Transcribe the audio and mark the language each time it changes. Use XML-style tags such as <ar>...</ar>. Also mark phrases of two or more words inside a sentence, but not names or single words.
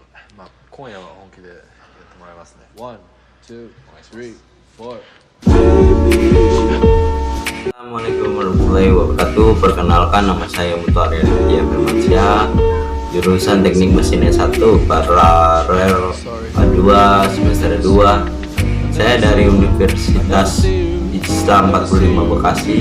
<ja>まあ今夜は本気でやってもらいますね。</ja> <en>one, two, three, four.</en> <ar>السلام عليكم ورحمة الله وبركاته.</ar> <id>Perkenalkan, nama saya Muthari Aditya Firmansyah, jurusan Teknik Mesin S1 paralel A2 semester 2. Saya dari Universitas Islam 45 Bekasi.</id>